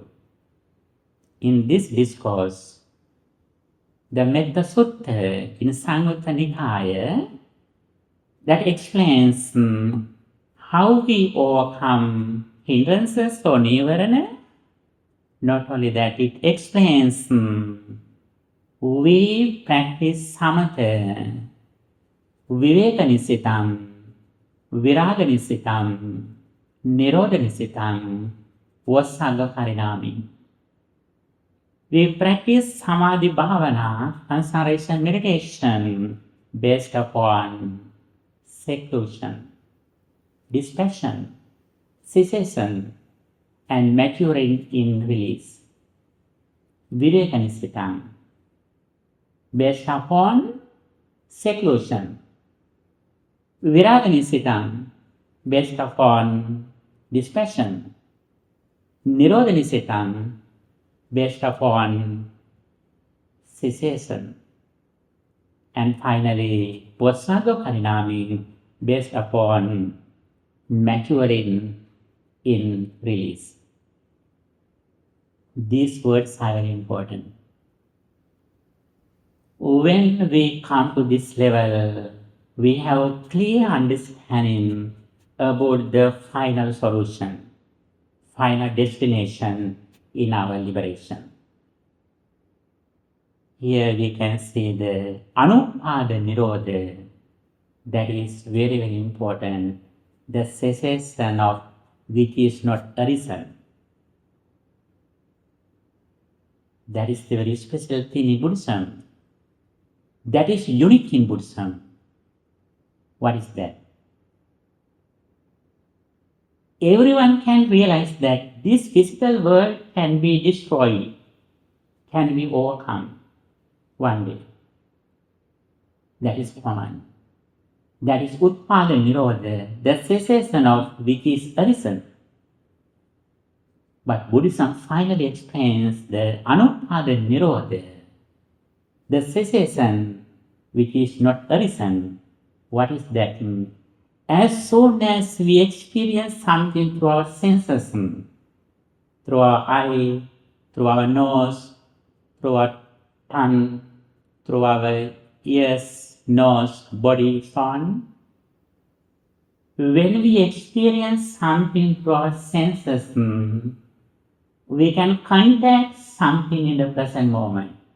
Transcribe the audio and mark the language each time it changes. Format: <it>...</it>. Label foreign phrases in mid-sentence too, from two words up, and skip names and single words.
<en>In this discourse, the Metta Sutta in Samyutta Nikaya that explains how we overcome hindrances or nivarana. Not only that, it explains we</en> <pi>practice samatha, viveka-nisitam, viraga-nisitam, nirodha-nisitam,</pi> <en>𝒮𝓃 We practice</en> <pi>samadhi bhavana,</pi> <en>concentration meditation, based upon seclusion, distraction, cessation, and maturing in release. Viveka-nisitam, based upon seclusion. Viraga-nisitam, based upon distraction. Nirodha-nisitam, based upon cessation. And finally, 𝒮𝓃 based upon maturing in release. These words are very important. When we come to this level, we have a clear understanding about the final solution, final destination in our liberation. Here we can see the</en> <pi>anupada nirodha,</pi> <en>that is very, very important, the cessation of which is not arisen. That is the very special thing in Buddhism. That is unique in Buddhism. What is that? Everyone can realize that this physical world can be destroyed, can be overcome one day. That is common. That is</en> <pi>utpada nirodha,</pi> <en>the cessation of which is arisen. But Buddhism finally explains the</en> <pi>anutpada nirodha,</pi> <en>the cessation which is not arisen. What is that? As soon as we experience something through our senses, through our eye, through our nose, through our tongue, through our ears, nose, body, so on, when we experience something through our senses, we can contact something in the present moment.</en>